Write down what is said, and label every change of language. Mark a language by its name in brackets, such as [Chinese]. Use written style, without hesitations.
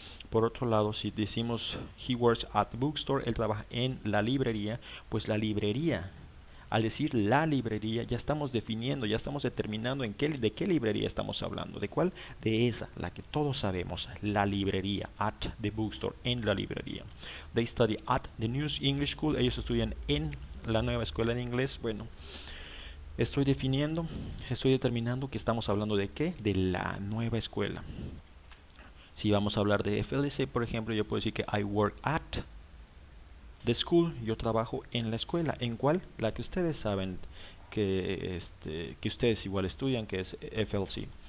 [Spanish] Por otro lado, si decimos [English] he works at the bookstore, [Spanish] él trabaja en la librería, pues la librería, al decir la librería, ya estamos definiendo, ya estamos determinando de qué librería estamos hablando. ¿De cuál? De esa, la que todos sabemos, la librería, [English] at the bookstore, [Spanish] en la librería. [English] They study at the New English School. [Spanish] Ellos estudian en la nueva escuela de inglés. Bueno, estoy determinando que estamos hablando de qué, de la nueva escuela. Si vamos a hablar de FLC, por ejemplo, yo puedo decir que [English] I work at the school. [Spanish] Yo trabajo en la escuela. ¿En cuál? La que ustedes saben que ustedes igual estudian, que es FLC.